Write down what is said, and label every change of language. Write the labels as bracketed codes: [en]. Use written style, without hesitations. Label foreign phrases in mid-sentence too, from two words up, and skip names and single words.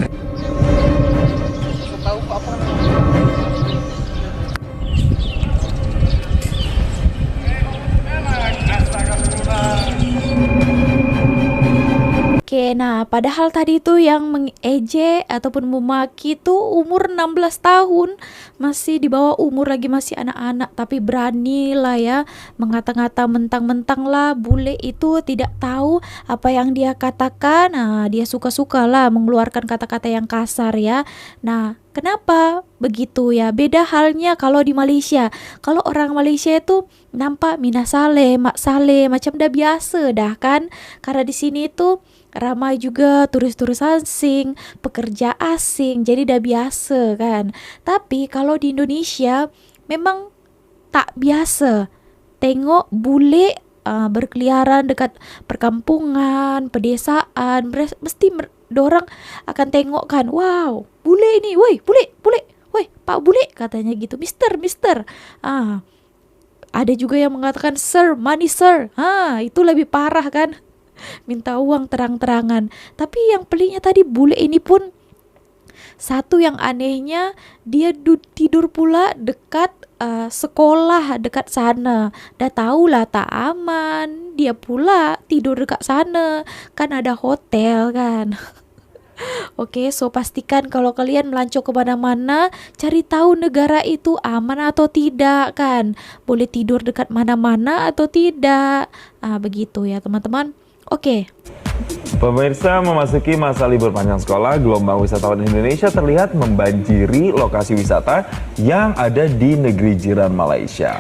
[ms] Oke, nah padahal tadi tuh yang mengejek ataupun memaki tuh umur 16 tahun, masih di bawah umur lagi, masih anak-anak, tapi berani lah ya mengata-ngata mentang-mentang lah bule itu tidak tahu apa yang dia katakan. Nah, dia suka-suka lah mengeluarkan kata-kata yang kasar ya. Nah, kenapa begitu ya? Beda halnya kalau di Malaysia. Kalau orang Malaysia itu nampak Mina Saleh, Mak Saleh, macam dah biasa dah kan. Karena di sini tuh ramai juga turis-turis asing, pekerja asing, jadi dah biasa kan. Tapi kalau di Indonesia memang tak biasa tengok bule berkeliaran dekat perkampungan, pedesaan. Mesti dorang akan tengok kan, wow, bule ini, woi, bule, woi, Pak Bule, katanya gitu, Mister. Ada juga yang mengatakan sir, [en] money sir. [ms] Itu lebih parah kan, minta uang terang-terangan. Tapi yang peliknya tadi bule ini pun satu yang anehnya, dia tidur pula dekat sekolah dekat sana. Dah tahulah tak aman, dia pula tidur dekat sana, kan ada hotel kan. Oke, so pastikan kalau kalian melancong kemana-mana, cari tahu negara itu aman atau tidak kan. Boleh tidur dekat mana-mana atau tidak. Begitu ya teman-teman. Oke. [id] Pemirsa, memasuki masa libur panjang sekolah, gelombang wisatawan Indonesia terlihat membanjiri lokasi wisata yang ada di negeri jiran Malaysia.